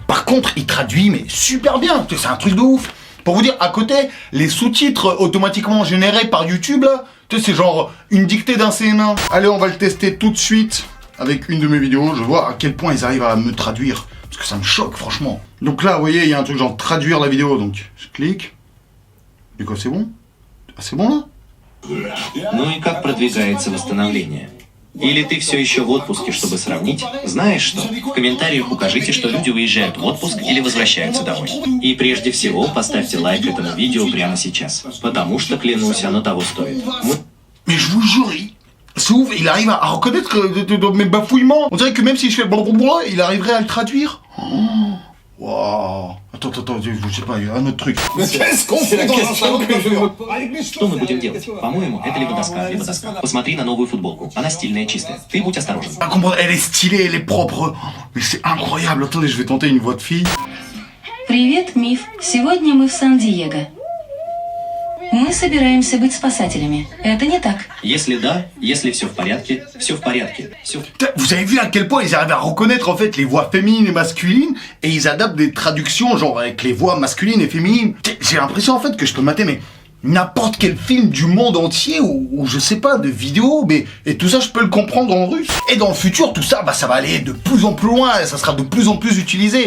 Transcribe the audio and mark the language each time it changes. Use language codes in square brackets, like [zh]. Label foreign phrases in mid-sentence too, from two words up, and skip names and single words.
[fr] Par contre, il traduit, mais super bien, c'est un truc de ouf. Pour vous dire, à côté, les sous-titres automatiquement générés par YouTube, là, c'est genre une dictée d'un CM1. Allez, on va le tester tout de suite avec une de mes vidéos, je vois à quel point ils arrivent à me traduire. Parce que ça me choque, franchement. Donc là, vous voyez, il y a un truc genre traduire la vidéo. Donc, je clique. Du coup, c'est bon? Ah, c'est bon, là? [ru] Ну и как продвигается восстановление? Или ты все еще в отпуске, чтобы сравнить? Знаешь что? В комментариях укажите, что люди уезжают в отпуск или возвращаются домой. И прежде всего, поставьте лайк этому видео прямо сейчас. Потому что, клянусь, оно того stoит. [fr] Mais je vous jure, c'est ouf, il arrive à reconnaître mes bafouillements. On dirait que même si je fais blablabla, il arriverait à le traduire. Waouh. Attends, je sais pas, il y a un autre truc. Qu'est-ce qu'on fait dans un salon de coiffure? [ru] Что мы будем делать? По-моему, это либо доска, либо доска. Посмотри на новую футболку. Она стильная, чистая. Ты будь осторожен. [fr] À comprendre, elle est stylée, elle est propre. Mais c'est incroyable. Attendez, je vais tenter une voix de fille. [ru] Привет, Миф. Сегодня мы в Сан-Диего. Мы собираемся быть спасателями. Это не так. Если да, если все в порядке, все в порядке. Все. [fr] Vous avez vu à quel point ils arrivent à reconnaître en fait les voix féminines et masculines et ils adaptent des traductions genre avec les voix masculines et féminines. J'ai l'impression en fait que je peux mater mais n'importe quel film du monde entier ou je sais pas de vidéos mais et tout ça je peux le comprendre en russe. Et dans le futur tout ça ça va aller de plus en plus loin et ça sera de plus en plus utilisé.